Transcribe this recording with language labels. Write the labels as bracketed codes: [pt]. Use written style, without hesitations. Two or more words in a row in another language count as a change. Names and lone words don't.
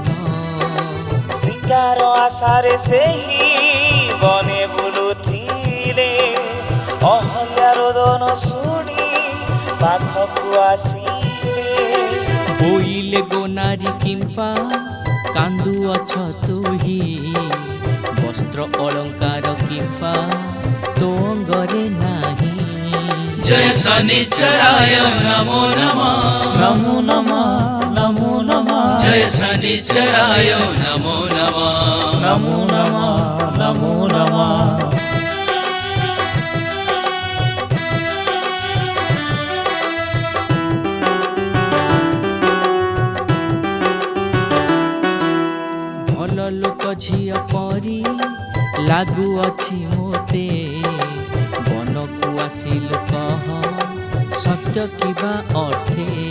[or] ଶିକାର ଆଶାରେ ସେହି ବନେ ବୁଲୁଥିଲେ, ଅହଲ୍ୟା ରୋଦନ ଶୁଣି ପାଖକୁ ଆସିଲେ। ବୋଇଲେ ଗୋନାରୀ କିମ୍ପା କାନ୍ଦୁଅଛ ତୁହି, ବସ୍ତ୍ର ଅଳଙ୍କାର କିମ୍ପା ତୋ ଅଙ୍ଗରେ ନାହିଁ। [sa] जय शनिश्चराय नमो नमः ନମୋ ନମଃ ନମୋ ନମଃ जय शनिश्चराय नमो नमः ନମୋ ନମଃ ନମୋ ନମଃ। [or] ଭଲ ଲୋକ ଝିଅ ପରି ଲାଗୁଅଛି ମୋତେ, ବନକୁ ଆସିଲୁ କହ ସତ୍ୟ କିବା ଅର୍ଥେ।